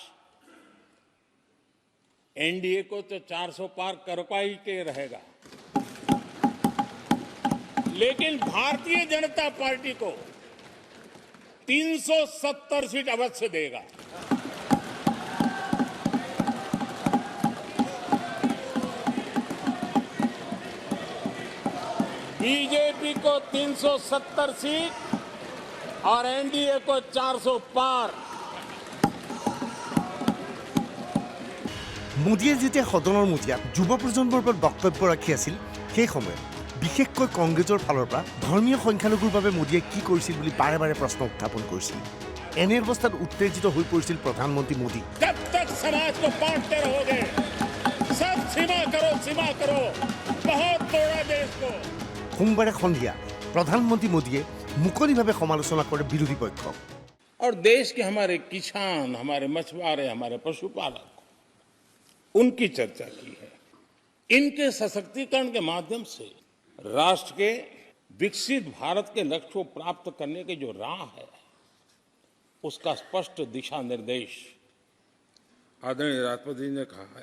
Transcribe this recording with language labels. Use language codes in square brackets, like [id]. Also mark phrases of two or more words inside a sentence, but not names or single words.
[hi] NDA को तो 400 पार कर पाई के रहेगा, लेकिन भारतीय जनता पार्टी को 370 सीट अवश्य देगा। बीजेपी को 370 सीट और NDA को 400 पार। [as] মোদীয়ে যেতিয়া সদনৰ মজিয়াত যুৱ প্ৰজন্মৰ ওপৰত বক্তব্য ৰাখি আছিল সেই সময়ত বিশেষকৈ কংগ্ৰেছৰ ফালৰ পৰা ধৰ্মীয় সংখ্যালঘুৰ বাবে মোদীয়ে কি কৰিছিল বুলি বাৰে বাৰে প্ৰশ্ন উত্থাপন কৰিছিল। এনে অৱস্থাত উত্তেজিত হৈ পৰিছিল প্ৰধানমন্ত্ৰী মোদী। সোমবাৰে সন্ধিয়া প্ৰধানমন্ত্ৰী মোদীয়ে মুকলিভাৱে সমালোচনা কৰে বিৰোধী পক্ষক। [hi] और देश के हमारे किसान, हमारे मछुआरे, हमारे पशुपालक, उनकी चर्चा की है। इनके सशक्तिकरण के माध्यम से राष्ट्र के विकसित भारत के लक्ष्य को प्राप्त करने की जो राह है उसका स्पष्ट दिशा निर्देश आदरणीय राष्ट्रपति ने कहा है।